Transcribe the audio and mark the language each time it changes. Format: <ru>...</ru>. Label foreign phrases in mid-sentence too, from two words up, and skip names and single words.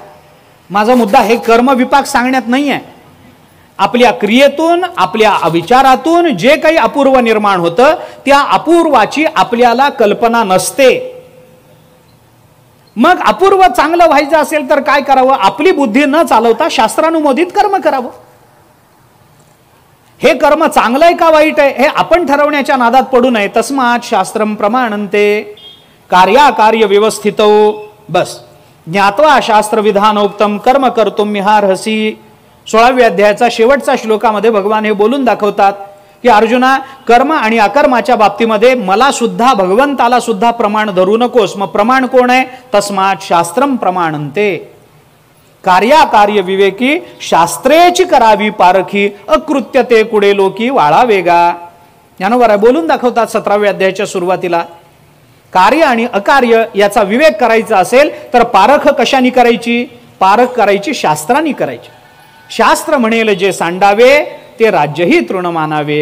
<mr>माझा मुद्दा हे कर्मविपाक सांगण्यात नाही आहे. आपल्या क्रियेतून, आपल्या विचारातून जे काही अपूर्व निर्माण होतं त्या अपूर्वाची आपल्याला कल्पना नसते. मग अपूर्व चांगलं व्हायचं असेल तर काय करावं? आपली बुद्धी न चालवता शास्त्रानुमोदित कर्म करावं. हे कर्म चांगलं आहे का वाईट आहे हे आपण ठरवण्याच्या नादात पडू नये.</mr> <sa>तस्मात् शास्त्रम प्रमाणन्ते कार्याकार्य व्यवस्थितो. बस ज्ञात्वा शास्त्र विधानोक्तम कर्म कर्तुम मिहार्हसि.</sa> <mr>16व्या अध्यायाचा शेवटचा श्लोकामध्ये भगवान हे बोलून दाखवतात की अर्जुना, कर्म आणि अकर्माच्या बाबतीमध्ये मला सुद्धा, भगवंताला सुद्धा प्रमाण धरू नकोस. मग प्रमाण कोण आहे?</mr> <sa>तस्मात् शास्त्रम प्रमाणन्ते.</sa> <mr>कार्याकार्य विवेकी शास्त्रेची करावी पारखी, अकृत्य ते कुडे लोकी वाळा वेगा. ज्ञानोबा बोलून दाखवतात 17व्या अध्यायाच्या सुरुवातीला. कार्य आणि अकार्य याचा विवेक करायचा असेल तर पारख कशाने करायची? पारख करायची शास्त्रांनी करायची. शास्त्र म्हणेल जे सांडावे ते राज्यही तृण मानावे.</mr>